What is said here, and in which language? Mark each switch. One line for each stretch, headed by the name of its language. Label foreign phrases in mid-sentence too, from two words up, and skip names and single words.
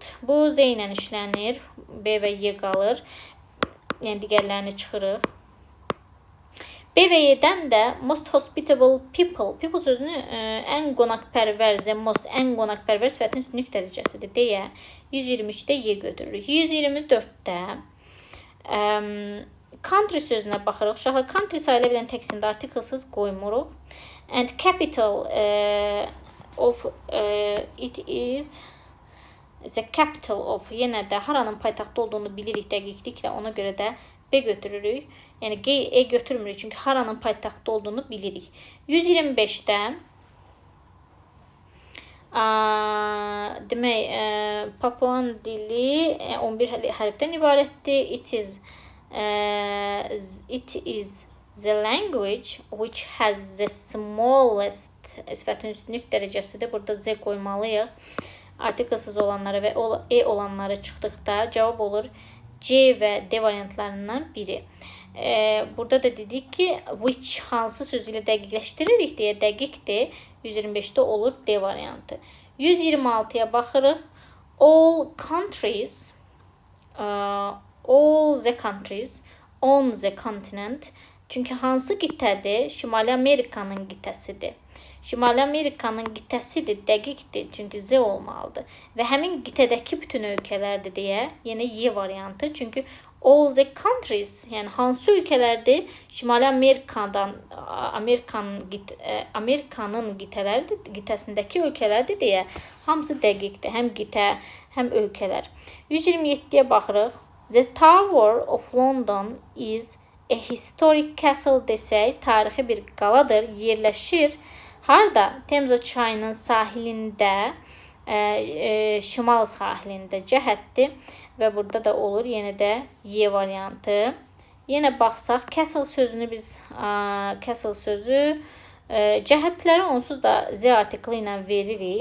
Azerbaijani: Bu Z ilə işlənir. B və Y qalır. Yəni digərlərini çıxırıq. B və Y-dən də
English: most hospitable people.
Azerbaijani: People sözünü ən qonaqpərvər, ən qonaqpərvər sifətin üstünlük dərəcəsidir deyə 123-də Y götürürük. 124-də country sözünə baxırıq. Uşaqlar country sayıla bilən təqsimdə artiklsız qoymuruq.
English: And capital of it is the capital of,
Azerbaijani: yenə də haranın paytaxtı olduğunu bilirik dəqiqliklə, ona görə də B götürürük. Yəni E götürmürük çünki haranın paytaxtı olduğunu bilirik. 125-də demək Papuan dili 11 hərfdən ibarətdir.
English: It is the language which has the smallest
Azerbaijani: sifətin üstünlük dərəcəsidir. Burada Z qoymalıyıq. Artiklsız olanları və E olanları çıxdıqda cavab olur C və D variantlarından biri. Burada da dedik ki, which hansı sözü ilə dəqiqləşdiririk deyə dəqiqdir. 125-də olur D variantı. 126-ya baxırıq.
English: All the countries on the continent.
Azerbaijani: Çünki hansı qitədir? Şimali Amerikanın qitəsidir. Şimali Amerikanın qitəsidir, dəqiqdir, çünki Z olmalıdır. Və həmin qitədəki bütün ölkələrdir deyə, yenə Y variantı.
English: Çünki all the countries,
Azerbaijani: yəni hansı ölkələrdir? Şimali Amerikanın qitəsindəki ölkələrdir deyə, hamısı dəqiqdir. Həm qitə, həm ölkələr. 127-yə baxırıq.
English: The Tower of London is a historic castle
Azerbaijani: desək, tarixi bir qaladır, yerləşir. Harda? Temza çayının sahilində, şimal sahilində cəhətdir və burada da olur yenə də Y variantı. Yenə baxsaq, castle sözünü biz, castle sözü cəhətləri onsuz da Z artiklı ilə veririk.